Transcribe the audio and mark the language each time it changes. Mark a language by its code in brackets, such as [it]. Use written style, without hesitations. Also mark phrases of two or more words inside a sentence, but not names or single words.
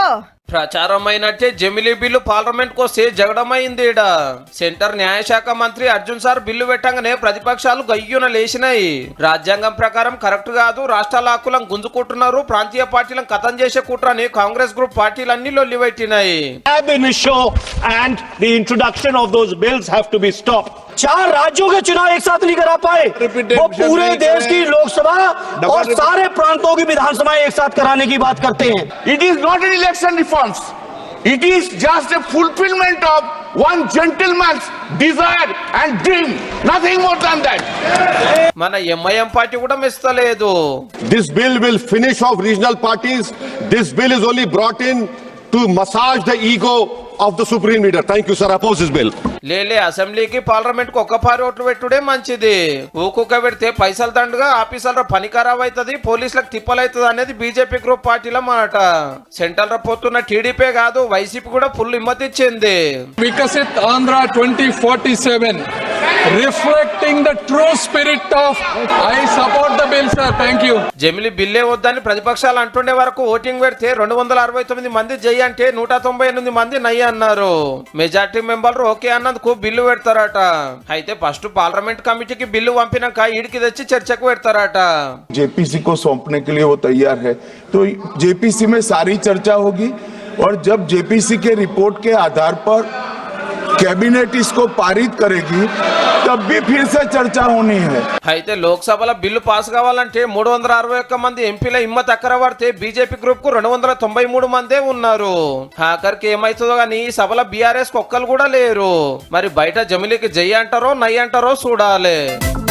[te] ప్రచారం అయినట్టే జమిలీ బిల్లు పార్లమెంట్ కు వస్తే జగడమైంది. సెంటర్ న్యాయశాఖ మంత్రి అర్జున్ సార్ బిల్లు పెట్టంగానే ప్రతిపక్షాలు గయ్యున లేచినాయి. రాజ్యాంగం ప్రకారం కరెక్ట్ కాదు, రాష్ట్రాల హక్కులను గుంజుకుంటున్నారు, ప్రాంతీయ పార్టీలను ఖతం చేసే కుట్రని కాంగ్రెస్ గ్రూప్ పార్టీలన్నీ లొల్లిపెట్టినాయి. [hi] चार राज्यों के चुनाव एक साथ नहीं करा पाए, वो पूरे देश की लोकसभा और सारे प्रांतों की विधानसभा एक साथ कराने की बात करते हैं. [en] It is not an election reforms. It is just a fulfillment of one gentleman's desire and dream. Nothing more than that. [te] మన ఎంఐఎం పార్టీ కూడా మెస్తలేదు. [en] This bill will finish off regional parties. This bill is only brought in to massage the ego of the supreme leader. Thank you, sir. Oppose this bill. [te] లేలే అసెంబ్లీకి పార్లమెంట్ కు ఒక్కపారి ఓట్లు పెట్టుడే మంచిది. ఊకుక్క పెడితే పైసలు దండుగా ఆఫీసర్ల పని ఖరాబ్ అవుతుంది, పోలీసులకు తిప్పలవుతుంది అనేది బీజేపీ గ్రూప్ పార్టీల మాట. సెంట్రల్ లో పోతున్న టీడీపీ కాదు, వైసీపీ కూడా ఫుల్ హిమ్మత్ ఇచ్చింది. [en] Viksit Andhra 2047 reflecting the true spirit of I support the bill sir. thank you. [te] జమిలీ బిల్లే వద్దని ప్రతిపక్షాలు అంటుండే వరకు ఓటింగ్ పెడితే 269 మంది జై అంటే 198 మంది నై అన్నారు. మెజార్టీ మెంబర్లు ఓకే అన్నందుకు బిల్లు పెడతారట. అయితే ఫస్ట్ పార్లమెంట్ కమిటీకి బిల్లు పంపినాక ఈడికి తెచ్చి చర్చకు పెడతారట. [hi] जेपीसी को सौंपने के लिए वो तैयार है, तो जेपीसी में सारी चर्चा होगी और जब जेपीसी के रिपोर्ट के आधार पर कैबिनेट इसको पारित करेगी तब भी फिर से चर्चा होनी है. [te] అయితే లోక్సభలో బిల్లు పాస్ కావాలంటే 361 మంది ఎంపీల హిమ్మత్ అక్కర పడితే బీజేపీ గ్రూప్ కు 293 మందే ఉన్నారు. ఆఖరికి ఏమైతుందో గానీ ఈ సభలో బీఆర్ఎస్ ఒక్కరు కూడా లేరు. మరి బయట జమిలీకి జై అంటారో నై అంటారో చూడాలి.